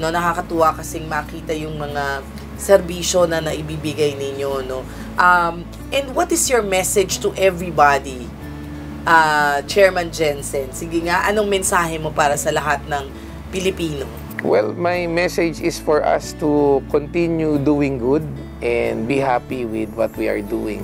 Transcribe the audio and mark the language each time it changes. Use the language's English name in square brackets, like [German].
[Filipino] Nakakatuwa kasing makita yung mga serbisyo na naibibigay ninyo. [English] And what is your message to everybody, Chairman Jensen? [Filipino] Sige nga, anong mensahe mo para sa lahat ng Pilipino? [English] Well, my message is for us to continue doing good and be happy with what we are doing.